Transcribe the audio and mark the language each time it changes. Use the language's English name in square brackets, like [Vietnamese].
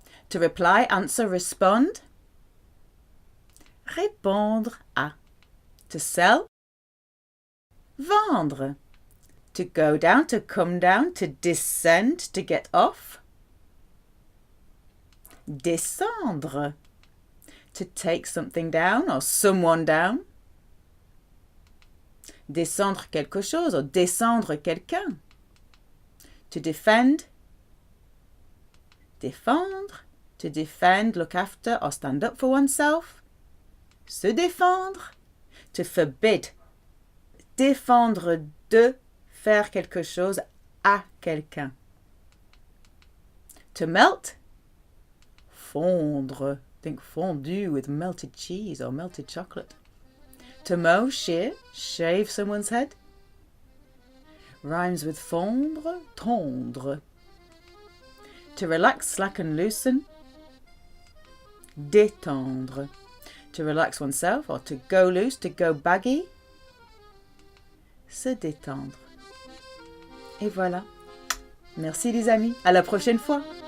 [English] To reply, answer, respond. Répondre à. To sell. Vendre. To go down, to come down, to descend, to get off. Descendre. To take something down or someone down. [French] Descendre quelque chose or descendre quelqu'un. [English] To defend. Défendre. To defend, look after or stand up for oneself. Se défendre. To forbid. [French] Défendre de faire quelque chose à quelqu'un. [English] To melt. Fondre. Think fondue with melted cheese or melted chocolate. To mow, shear, shave someone's head. Rhymes with fondre, tendre. To relax, slacken, loosen. Détendre. To relax oneself or to go loose, to go baggy. [French] Se détendre. Et voilà. Merci les amis. À la prochaine fois.